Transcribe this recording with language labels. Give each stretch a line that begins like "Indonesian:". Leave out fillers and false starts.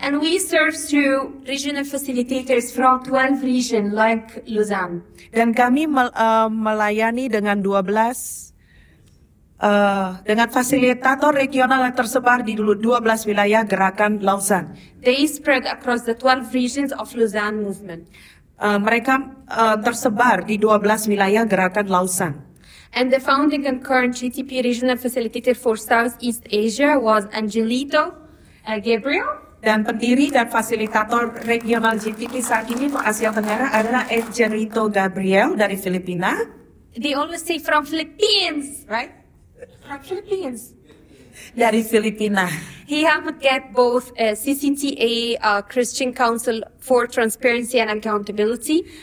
English: And we serve through regional facilitators from 12 regions like Lausanne.
Indonesian: Dan kami melayani dengan 12 dengan fasilitator regional yang tersebar di 12 wilayah gerakan Lausanne.
English: They spread across the 12 regions of Lausanne movement.
Indonesian: Mereka tersebar di 12 wilayah gerakan Lausanne.
English: And the founding and current GTP regional facilitator for Southeast Asia was Angelito Gabriel.
Indonesian: Dan pendiri dan fasilitator regional GTP saat ini untuk Asia Tenggara adalah Angelito Gabriel dari Filipina.
English: They always say from Philippines, right? From Philippines.
Indonesian: Dari Filipina.
English: He helped get both CCTA, Christian Council for Transparency and Accountability,